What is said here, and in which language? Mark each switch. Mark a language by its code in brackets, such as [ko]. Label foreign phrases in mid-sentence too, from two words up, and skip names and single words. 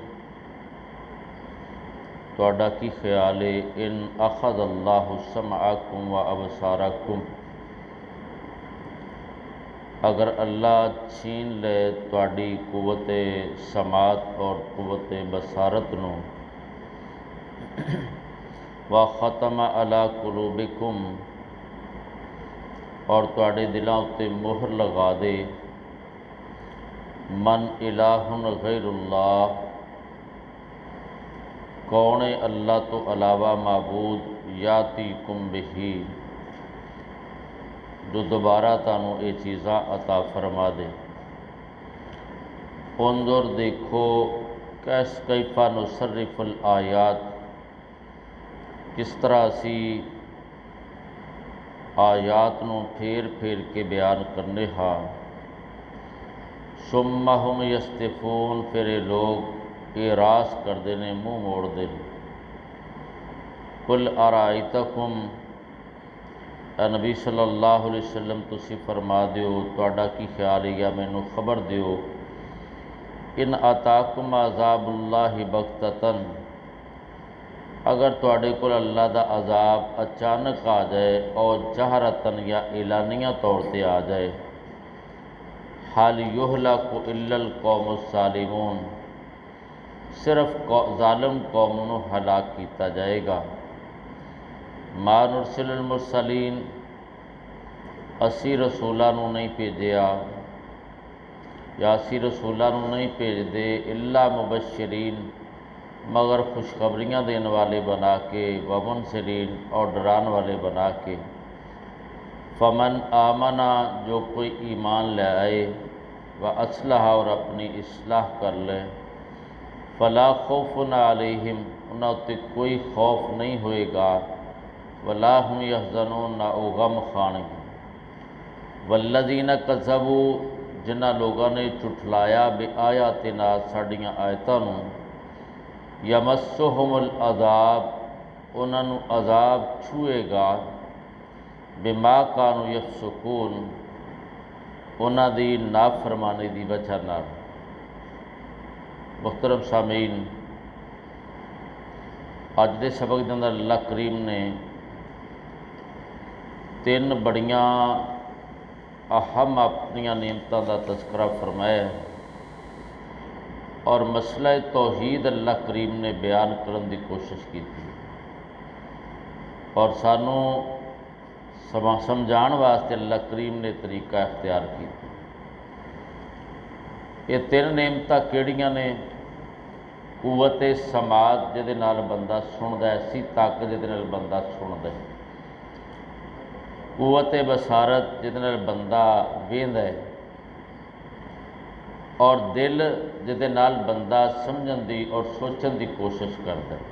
[pa] تواڈا کی خیال ہے، [ar] ان اخذ اللہ سمعکم و ابصارکم [pa] اگر اللہ چھین لے تواڈی قوت سماعت اور قوت بصارت نو، [ar] وختم علی قلوبکم [pa] اور تواڈے دلاں اتے مہر لگا دے، [ar] من الہ غیر اللہ [pa] کون ہے اللہ تو علاوہ معبود، [ar] یاتیکم بہی [pa] جو دوبارہ تانوں اے چیزاں عطا فرما دے۔ انظر دیکھو [ar] کیف نصرف الآیات [pa] کس طرح اسی آیات نو پھیر پھیر کے بیان کرنے ہاں، [ar] ثم ہم یصدفون [pa] پھر یہ لوگ اعراض کر دینے، منہ موڑ دے۔ [ar] قل ارائیتکم [pa] اے نبی صلی اللہ علیہ وسلم تسی فرما دیو، تواڈا کی خیال ہے یا مینو خبر دیو، [ar] ان آتاکم عذاب اللہ بغتۃ [pa] اگر تواڈے کول اللہ دا عذاب اچانک آ جائے اور جہرتن یا اعلانیہ طور تے آ جائے، [ar] حال یہلک الا القوم الظالمون [pa] صرف ظالم قوم نو ہلاک کیتا جائے گا۔ [ar] ما نرسل المرسلین [pa] اسی رسولاں نو نہیں بھیجیا یا اسی رسولاں نو نہیں بھیج دے [ar] الا مبشرین [pa] مگر خوشخبریاں دین والے بنا کے، ومنذرین اور ڈران والے بنا کے، [ar] فمن آمنا [pa] جو کوئی ایمان لے آئے، واصلح اور اپنی اصلاح کر لے، [ar] فلا خوف علیہم [pa] انہاں تے کوئی خوف نہیں ہوئے گا، [ar] ولا هم یحزنون [pa] نہ او غم کھان گے، [ar] والذین کذبوا [pa] جنہاں لوگاں نے جھٹلایا بآیاتنا ساڈیاں آیتاں نو، [ar] یمسهم العذاب [pa] انہاں نو عذاب چھوئے گا، [ar] بما كانوا یفسقون [pa] انہاں دی نافرمانی دی وجہ نال۔ محترم سامعین، اج دے سبق دے اندر اللہ کریم نے تین بڑیاں اہم اپنیاں نعمتاں دا تذکرہ فرمایا ہے اور مسئلہ توحید اللہ کریم نے بیان کرن دی کوشش کی تھی اور سانوں سمجھان واسطے اللہ کریم نے طریقہ اختیار کی تھی۔ یہ تین نعمتاں کیڑیاں نے؟ قوت سماعت جہدے نال بندہ سندا ہے، سی طاقت جہدے نال بندہ سندا ہے، قوت بصارت جہدے نال بندہ ویندا ہے، اور دل جہدے نال بندہ سمجھن دی اور سوچن دی کوشش کرتا ہے۔